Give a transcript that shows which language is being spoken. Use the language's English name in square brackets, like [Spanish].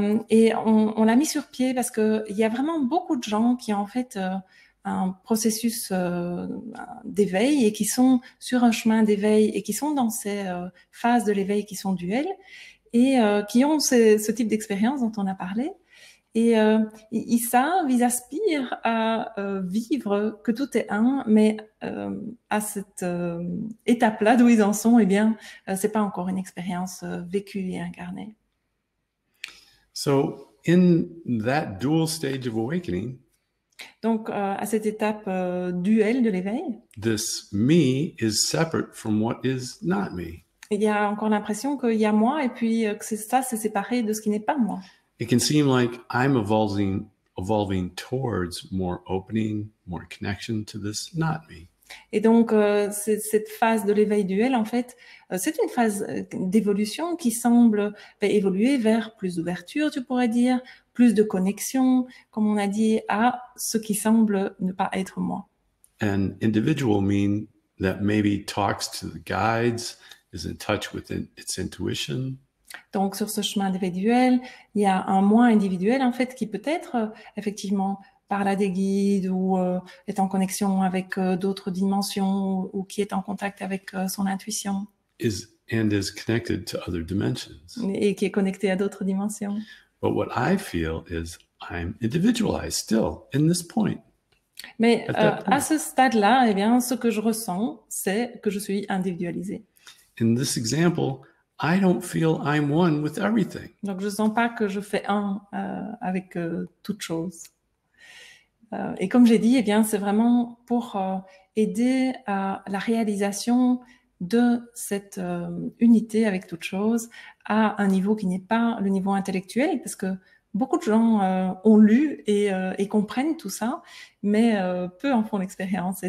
[French] Et on l'a mis sur pied parce que il y a vraiment beaucoup de gens qui ont en fait un processus d'éveil et qui sont sur un chemin d'éveil et qui sont dans ces phases de l'éveil qui sont duels et qui ont ce type d'expérience dont on a parlé. Et ils savent, ils aspirent à vivre que tout est un, mais à cette étape-là d'où ils en sont, eh bien, c'est pas encore une expérience vécue et incarnée. [English] So, in that dual stage of awakening, [French] donc à cette étape duel de l'éveil, [English] this me is separate from what is not me. [French] Il y a encore l'impression qu'il y a moi et puis que c'est séparé de ce qui n'est pas moi. [English] It can seem like I'm evolving towards more opening, more connection to this not me. [French] Et donc, cette phase de l'éveil duel, en fait, c'est une phase d'évolution qui semble évoluer vers plus d'ouverture, tu pourrais dire, plus de connexion, comme on a dit, à ce qui semble ne pas être moi. [English] An individual mean that maybe talks to the guides, is in touch with its intuition. [French] Donc, sur ce chemin d'éveil duel, il y a un moi individuel, en fait, qui peut être effectivement parle à des guides ou est en connexion avec d'autres dimensions ou qui est en contact avec son intuition. [English] Is connected to other dimensions. [French] Et qui est connecté à d'autres dimensions. [English] But what I feel is I'm individualized still in this point. [French] Mais à ce stade-là, eh bien, ce que je ressens, c'est que je suis individualisé. [English] In this example, I don't feel I'm one with everything. [French] Donc, je sens pas que je fais un avec toute chose. Et comme j'ai dit, eh bien, c'est vraiment pour aider à la réalisation de cette unité avec toute chose à un niveau qui n'est pas le niveau intellectuel, parce que beaucoup de gens ont lu et comprennent tout ça, mais peu en font l'expérience.